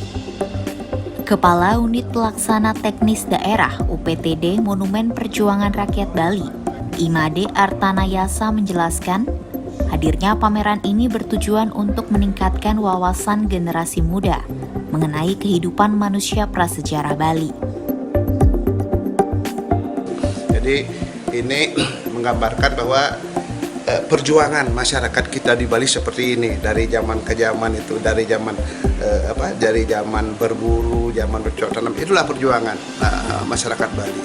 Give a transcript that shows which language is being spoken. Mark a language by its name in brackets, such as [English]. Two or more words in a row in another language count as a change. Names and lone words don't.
[Indonesian] Kepala Unit Pelaksana Teknis Daerah UPTD Monumen Perjuangan Rakyat Bali, Imade Artanayasa menjelaskan, hadirnya pameran ini bertujuan untuk meningkatkan wawasan generasi muda mengenai kehidupan manusia prasejarah Bali. Jadi ini menggambarkan bahwa perjuangan masyarakat kita di Bali seperti ini dari zaman ke zaman itu, dari zaman dari zaman berburu, zaman bercocok tanam, itulah perjuangan masyarakat Bali.